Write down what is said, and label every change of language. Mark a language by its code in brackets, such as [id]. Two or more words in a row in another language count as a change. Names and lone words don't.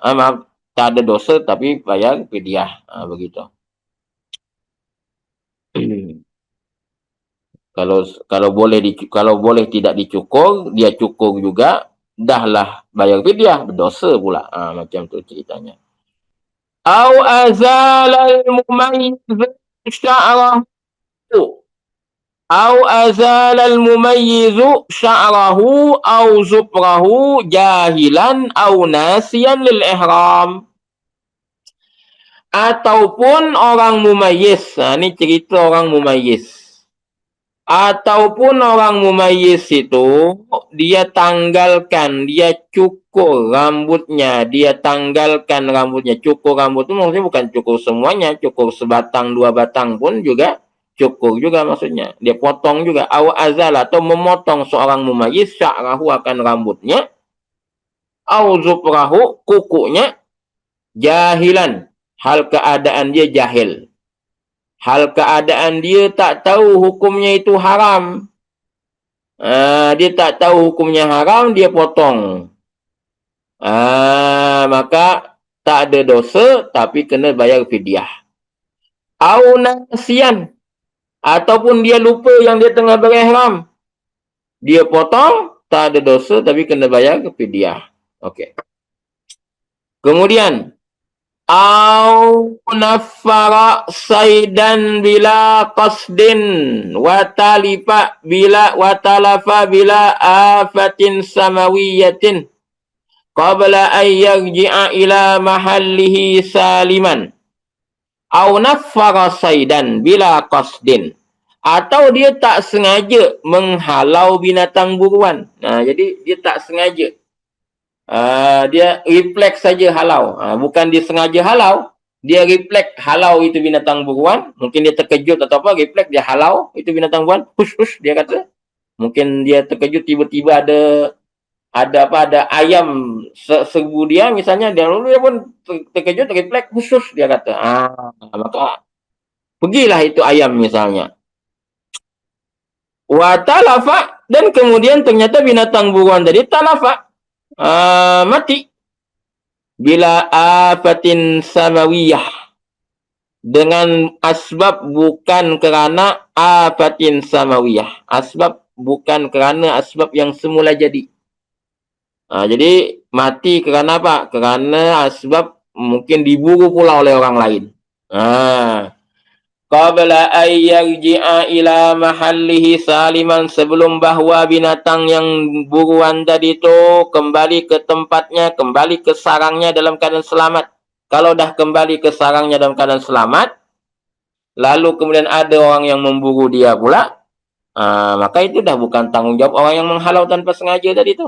[ms] Maaf, tak ada dosa tapi bayar fidyah. Begitu. Kalau boleh tidak dicukur, dia cukur juga, dahlah bayar fidyah, berdosa pula. Macam tu ceritanya. [ar] أو أزال المميز شعره. أو أزال المميز شعره أو ظفره جاهلا أو ناسيا للإحرام. [ms] Ataupun orang mumayyiz. Ni cerita orang mumayyiz. Ataupun orang mumayyiz itu dia tanggalkan, dia cukur rambutnya, dia tanggalkan rambutnya. Cukur rambut itu maksudnya bukan cukur semuanya, cukur sebatang dua batang pun juga cukur juga maksudnya. Dia potong juga. [ar] أو أزال [ms] atau memotong seorang [ar] مميز شعره [ms] akan rambutnya. [ar] أو ظفره [ms] kukunya jahilan. Hal keadaan dia jahil. Hal keadaan dia tak tahu hukumnya itu haram. Dia tak tahu hukumnya haram, dia potong. Maka tak ada dosa, tapi kena bayar fidyah. [ar] أو ناسيا. [ms] Ataupun dia lupa yang dia tengah berihram. Dia potong, tak ada dosa, tapi kena bayar fidyah. Okey. Kemudian, [ar] أو نفر صيدا بلا قصد وتلف بلا آفة سماوية قبل أن يرجع إلى محله سالما أو نفر صيدا بلا قصد, [ms] atau dia tak sengaja menghalau binatang buruan. Jadi dia tak sengaja. Dia refleks saja halau. Bukan dia sengaja halau, dia refleks halau itu binatang buruan. Mungkin dia terkejut atau apa, refleks dia halau itu binatang buruan. Hush hush dia kata. Mungkin dia terkejut tiba-tiba ada ayam serbu dia misalnya, dia pun terkejut, refleks hush hush dia kata. Maka pergilah itu ayam misalnya. [ar] وتلف, [ms] dan kemudian ternyata binatang buruan tadi talafa, mati. [ar] بلا آفة سماوية, [ms] dengan asbab bukan kerana [ar] آفة سماوية. [ms] Asbab bukan kerana asbab yang semula jadi. Jadi mati kerana apa? Kerana asbab mungkin diburu pula oleh orang lain. [ar] قبل أن يرجع إلى محله سالما, [ms] sebelum bahawa binatang yang buruan tadi tu kembali ke tempatnya, kembali ke sarangnya dalam keadaan selamat. Kalau dah kembali ke sarangnya dalam keadaan selamat, lalu kemudian ada orang yang memburu dia pula, maka itu dah bukan tanggungjawab orang yang menghalau tanpa sengaja tadi tu.